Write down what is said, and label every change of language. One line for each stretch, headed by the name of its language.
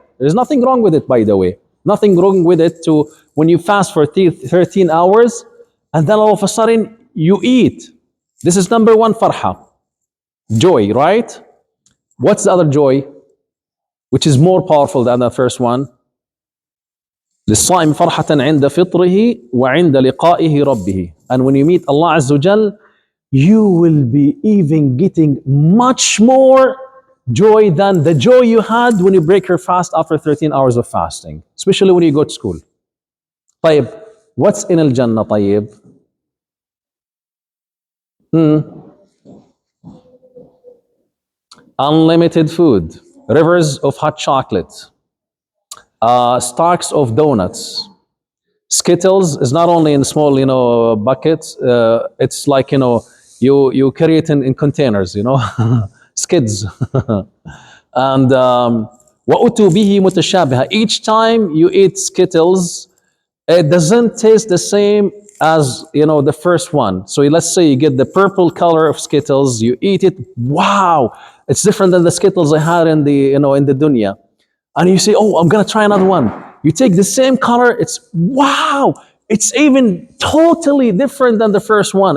English: There's nothing wrong with it, by the way. Nothing wrong with it when you fast for 13 hours and then all of a sudden you eat. This is number one farha, joy, right? What's the other joy, which is more powerful than the first one?
Arabic: للصائم فرحة عند فطره وعند لقائه ربه.
English: And when you meet Allah Azza wa Jal, you will be even getting much more joy than the joy you had when you break your fast after 13 hours of fasting, especially when you go to school.
Arabic: طيب,
English: what's in al-Jannah طيب? Unlimited food, rivers of hot chocolate, stacks of donuts. Skittles is not only in small, buckets. It's like, you carry it in containers, skids. And
Arabic: وَأُتُوا بِهِ مُتَشَابِهًا.
English: Each time you eat Skittles, it doesn't taste the same as the first one. So let's say you get the purple color of Skittles, you eat it, wow, it's different than the Skittles I had in the in the dunya. And you say, oh, I'm gonna try another one. You take the same color, it's wow, it's even totally different than the first one.